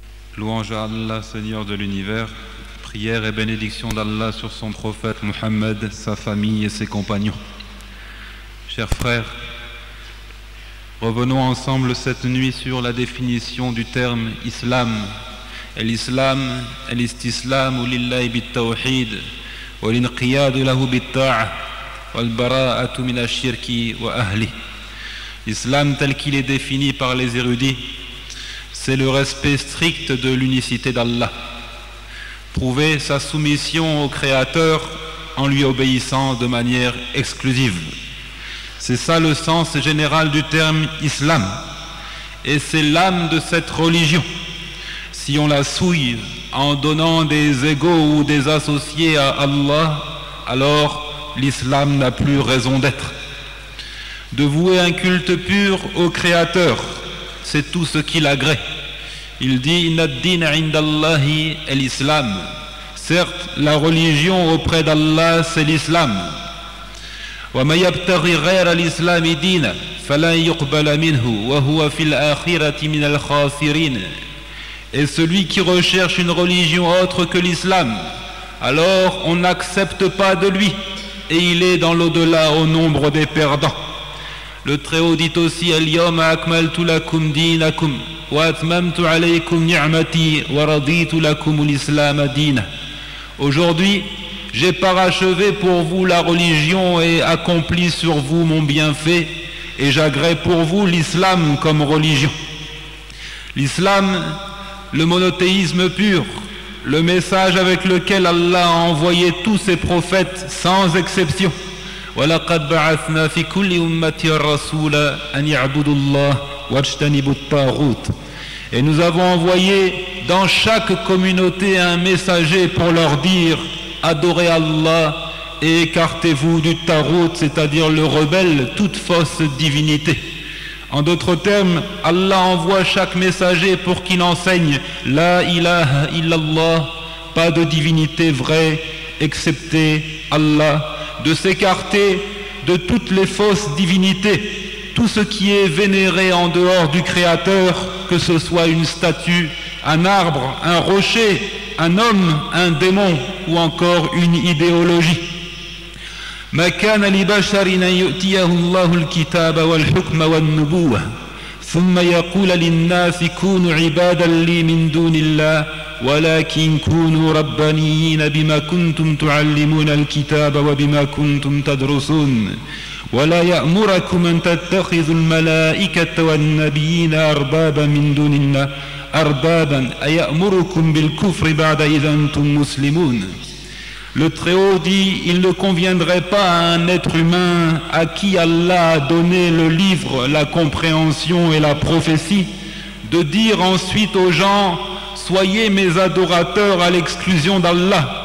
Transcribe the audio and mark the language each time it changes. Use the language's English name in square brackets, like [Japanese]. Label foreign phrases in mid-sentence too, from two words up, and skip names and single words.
[French] Louange à Allah, Seigneur de l'univers, prière et bénédiction d'Allah sur son prophète Muhammad, sa famille et ses compagnons. Chers frères, revenons ensemble cette nuit sur la définition du terme islam. L'islam, [Arabic] الاستسلام لله بالتوحيد والانقياد له بالطاعة والبراءة من الشرك وأهله. [French] L'islam tel qu'il est défini par les érudits, c'est le respect strict de l'unicité d'Allah. Prouver sa soumission au Créateur en lui obéissant de manière exclusive. C'est ça le sens général du terme islam. Et c'est l'âme de cette religion. Si on la souille en donnant des égaux ou des associés à Allah, alors l'islam n'a plus raison d'être. De vouer un culte pur au Créateur, c'est tout ce qu'il agrée. Il dit [Arabic] إن الدين عند الله الإسلام. [French] Certes, la religion auprès d'Allah, c'est l'islam. [Arabic] وما يبتغي غير الإسلام دينا فلن يقبل منه وهو في الآخرة من الخاسرين. [French] Et celui qui recherche une religion autre que l'islam, alors on n'accepte pas de lui et il est dans l'au-delà au nombre des perdants. Le Très-Haut dit aussi [Arabic] اليوم أكملت لكم دينكم وأتممت عليكم نعمتي ورضيت لكم الإسلام دينا. [French] Aujourd'hui, j'ai parachevé pour vous la religion et accompli sur vous mon bienfait et j'agrée pour vous l'islam comme religion. L'islam, le monothéisme pur, le message avec lequel Allah a envoyé tous ses prophètes sans exception. [Arabic] وَلَقَدْ بَعَثْنَا فِي كُلِّ أُمَّةٍ رَسُولًا أَنْ يَعْبُدُوا اللَّهَ وَاجْتَنِبُوا الطَّاغُوتَ. [French] Et nous avons envoyé dans chaque communauté un messager pour leur dire adorez Allah et écartez-vous du tarout, c'est-à-dire le rebelle, toute fausse divinité. En d'autres termes, Allah envoie chaque messager pour qu'il enseigne [Arabic] لا إله إلا الله, [French] pas de divinité vraie excepté Allah, de s'écarter de toutes les fausses divinités, tout ce qui est vénéré en dehors du Créateur, que ce soit une statue, un arbre, un rocher, un homme, un démon ou encore une idéologie. [Arabic] ما كان لبشر أن يؤتيه الله الكتاب والحكم والنبوة ثم يقول للناس كونوا عبادا لي من دون الله ولكن كونوا ربانيين بما كنتم تعلمون الكتاب وبما كنتم تدرسون ولا يأمركم أن تتخذوا الملائكة والنبيين أربابا من دون الله أربابا أيأمركم بالكفر بعد إذا أنتم مسلمون. [French] Le Très-Haut dit, il ne conviendrait pas à un être humain à qui Allah a donné le livre, la compréhension et la prophétie, de dire ensuite aux gens, soyez mes adorateurs à l'exclusion d'Allah.